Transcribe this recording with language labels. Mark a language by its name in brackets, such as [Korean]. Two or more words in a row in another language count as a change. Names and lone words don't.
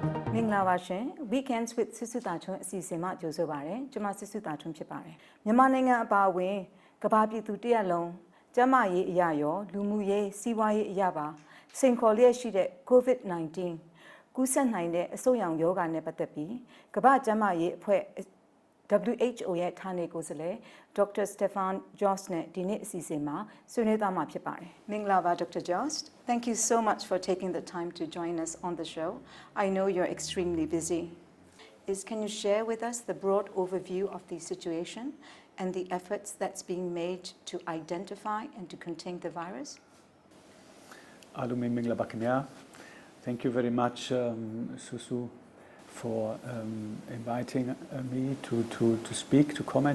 [Burmese] မင်္ဂလာပါရှင် Weekends with စစ်စစ်တာချုံအစီအစဉ်မှာကြိုဆိုပါရစေကျွန်မစစ်စစ်တာချုံဖြစ်ပါတယ်မြန်မာနိုင်ငံအပါအဝင်ကမ္ဘာပြည်သူတရက်လုံးကျန်းမာရေးအရာရောလူမှုရေးစီးပွားရေးအရာပါစိန်ခေါ်လျက်ရှိတဲ့ COVID19 ကူးစက်နိုင်တဲ့အဆုတ်ရောင်ရောဂါနဲ့ပတ်သက်ပြီးကမ္ဘာကျန်းမာရေးအဖွဲ့ WHO ရဲ့ဌာနေကိုယ်စားလှယ် Dr. Stefan Jost နဲ့ဒီနေ့အစီအစဉ်မှာဆွေးနွေးသွားမှာဖြစ်ပါတယ်မင်္ဂလာပါ Dr. [English] Jost Thank you so much for taking the time to join us on the show. I know you're extremely busy. Can you share with us the broad overview of the situation and the efforts that's being made to identify and to contain the virus? Thank you very much, Susu, for inviting me to speak, to comment.